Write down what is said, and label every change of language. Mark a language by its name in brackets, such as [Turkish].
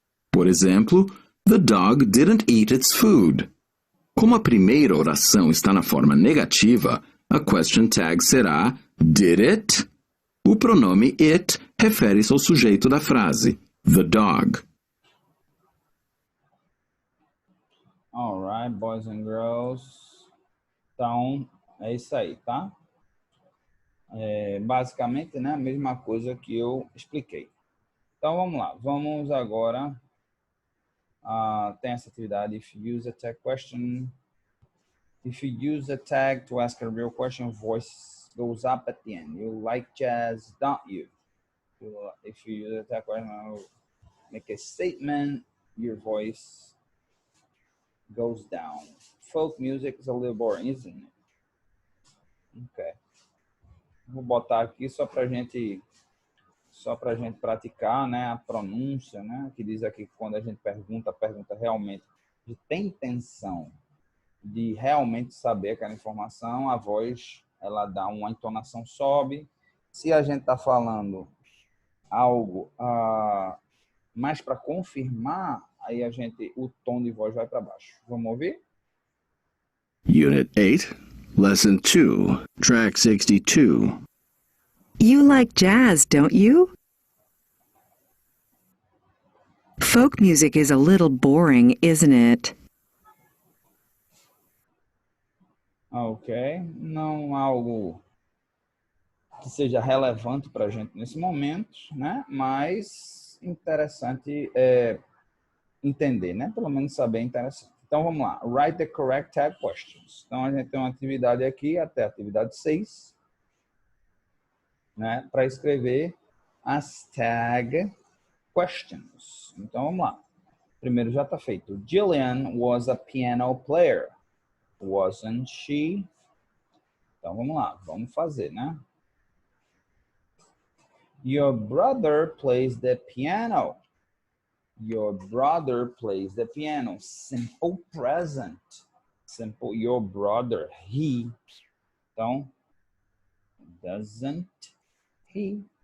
[Portuguese] Por exemplo, [English] the dog didn't eat its food. [Portuguese] Como a primeira oração está na forma negativa, a question tag será [English] did it? [Portuguese] O pronome it refere-se ao sujeito da frase, [English] the dog. Alright, boys and girls. [Portuguese] Então, é isso aí, tá? Basicamente, né, a mesma coisa que eu expliquei. Então, vamos lá. Vamos agora... tem essa atividade. [English] If you use a tag question... If you use a tag to ask a real question, voice goes up at the end. You like jazz, don't you? If you use a tag question, make a statement, your voice goes down. Folk music is a little boring, isn't it? Okay. [Portuguese] Vou botar aqui só pra gente praticar, né, a pronúncia, né, que diz aqui que quando a gente pergunta, a pergunta realmente de tem intenção de realmente saber aquela informação, a voz, ela dá uma entonação, sobe. Se a gente está falando algo mais para confirmar, aí o tom de voz vai para baixo. Vamos ouvir? [English] Unit 8, Lesson 2, Track 62. You like jazz, don't you? Folk music is a little boring, isn't it? [Portuguese] Ok, não algo que seja relevante para a gente nesse momento, né? Mas interessante entender, né? Pelo menos saber é interessante. Então vamos lá, [English] write the correct tag questions. [Portuguese] Então a gente tem uma atividade aqui, até a atividade 6, né? Para escrever as tag questions. Então vamos lá. Primeiro já está feito. [English] Jillian was a piano player. Wasn't she? [Portuguese] Então vamos lá, vamos fazer, né? [English] Your brother plays the piano. Your brother plays the piano. Simple present. Simple, your brother, he. [Portuguese] Então, [English] doesn't he?